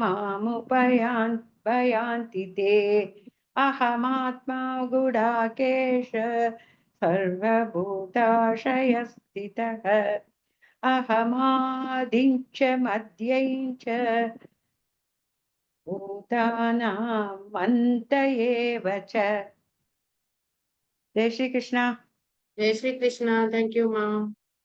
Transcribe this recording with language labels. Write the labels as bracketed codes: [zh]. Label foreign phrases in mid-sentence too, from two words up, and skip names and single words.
[sa] मामुपयान्ति ते अहमात्मा गुडाकेश सर्वभूताशयस्थितः अहमादिश्च मध्यं च भूतानाम् अन्त एव च. [hi] जय श्री कृष्णा. जय श्री कृष्णा. [en] Thank you, Ma.